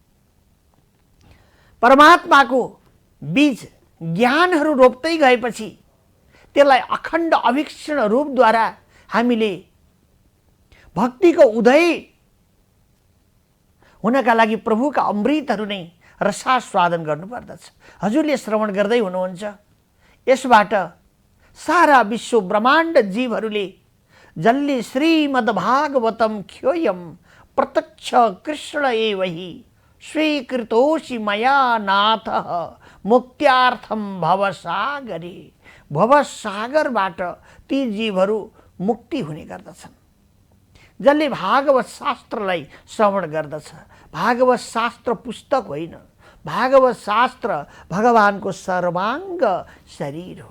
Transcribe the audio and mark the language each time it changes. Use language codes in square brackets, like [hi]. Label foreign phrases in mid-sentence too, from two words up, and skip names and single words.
[ne] परमात्माको बीज ज्ञानहरू रोप्दै गएपछि त्यसलाई अखण्ड अभीक्षण रूपद्वारा हामीले भक्तिको उदय हुनका लागि प्रभुका अमृतहरू नै रसास्वादन गर्नुपर्दछ। हजुरले श्रवण गर्दै हुनुहुन्छ, यसबाट सारा विश्व ब्रह्माण्ड जीवहरूले जसले श्रीमद् [sa] भागवतम ख्योयम प्रत्यक्ष कृष्ण एव हि स्वीकृतोषि मया नाथ मुक्त्यार्थम भवसागरे, [ne] भवसागरबाट ती जीवहरू मुक्ति हुने गर्दछन्। जसले भागवत शास्त्रलाई श्रवण गर्दछ, भागवत शास्त्र पुस्तक होइन, भागवत शास्त्र भगवानको सर्वाङ्ग शरीर हो।